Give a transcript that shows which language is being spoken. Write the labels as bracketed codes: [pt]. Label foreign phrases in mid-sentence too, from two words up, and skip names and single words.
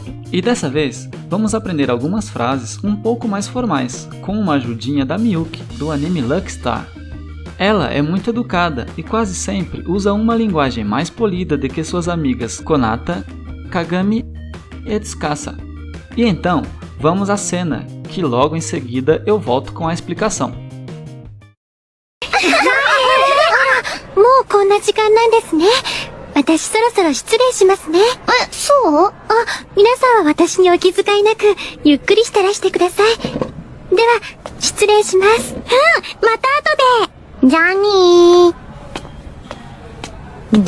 [pt] E dessa vez, vamos aprender algumas frases um pouco mais formais, com uma ajudinha da Miyuki, do anime Lucky Star. Ela é muito educada e quase sempre usa uma linguagem mais polida do que suas amigas Konata, Kagami e Tsukasa. E então, vamos à cena, que logo em seguida eu volto com a explicação. [ja] もうこんな時間なんですね。私そろそろ失礼しますね。そう？皆さんは私にお気遣いなく、ゆっくりしてらしてください。では、失礼します。また後で。じゃあにー。